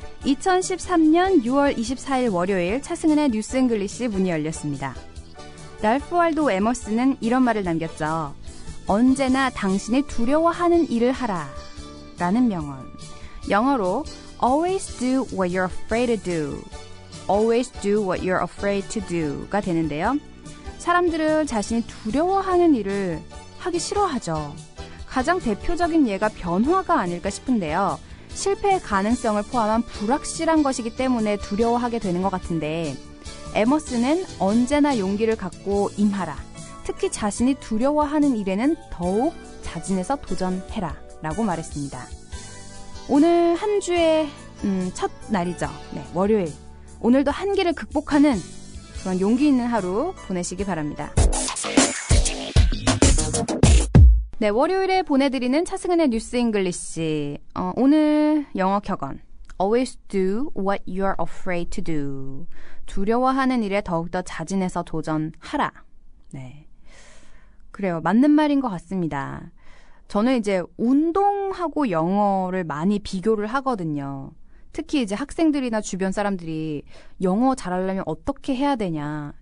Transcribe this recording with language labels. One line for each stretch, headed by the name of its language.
Korean: 2013년 6월 24일 월요일 차승은의 뉴스 잉글리시 문이 열렸습니다. 랄프 월도 에머스는 이런 말을 남겼죠. 언제나 당신이 두려워하는 일을 하라 라는 명언. 영어로
English: Always do what you're afraid to do. Always do what you're afraid to do
Korean: 가 되는데요. 사람들은 자신이 두려워하는 일을 하기 싫어하죠. 가장 대표적인 예가 변화가 아닐까 싶은데요. 실패의 가능성을 포함한 불확실한 것이기 때문에 두려워하게 되는 것 같은데 에머스는 언제나 용기를 갖고 임하라. 특히 자신이 두려워하는 일에는 더욱 자진해서 도전해라 라고 말했습니다. 오늘 한 주의 첫 날이죠. 네, 월요일. 오늘도 한계를 극복하는 그런 용기 있는 하루 보내시기 바랍니다. 네, 월요일에 보내드리는 차승은의 뉴스 잉글리시. 오늘 영어 격언.
English: Always do what you're afraid to do.
Korean: 두려워하는 일에 더욱더 자진해서 도전하라. 네. 그래요. 맞는 말인 것 같습니다. 저는 이제 운동하고 영어를 많이 비교를 하거든요. 특히 이제 학생들이나 주변 사람들이 영어 잘하려면 어떻게 해야 되냐.